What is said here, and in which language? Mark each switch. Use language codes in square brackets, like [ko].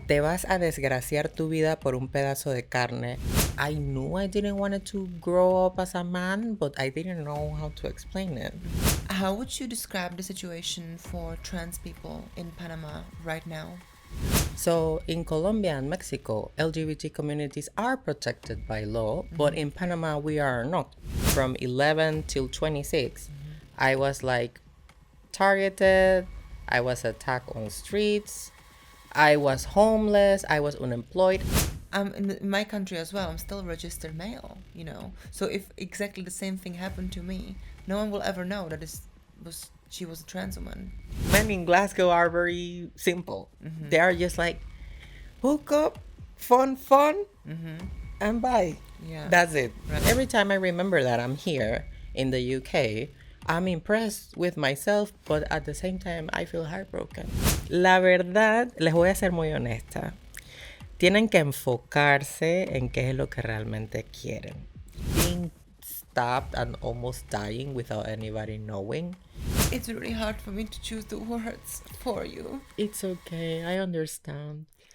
[es] Te vas a desgraciar tu vida por un pedazo de carne. [en] I knew I didn't want to grow up as a man, but I didn't know how to explain it. How would you describe the situation for trans people in Panama right now? So, in Colombia and Mexico, LGBT communities are protected by law, but in Panama, we are not. From 11 till 26, I was like targeted, I was attacked on streets, I was homeless, I was unemployed. In my country as well, I'm still registered male, you know. So if exactly the same thing happened to me, no one will ever know that she was a trans woman. Men in Glasgow are very simple. They are just like, hook up, fun, and bye. Yeah. That's it. Right. Every time I remember that I'm here in the UK, I'm impressed with myself, but at the same time, I feel heartbroken. [es] La verdad, les voy a ser muy honesta. Tienen que enfocarse en qué es lo que realmente quieren. [en] Being stabbed and almost dying without anybody knowing. It's really hard for me to choose the words for you. It's okay, I understand.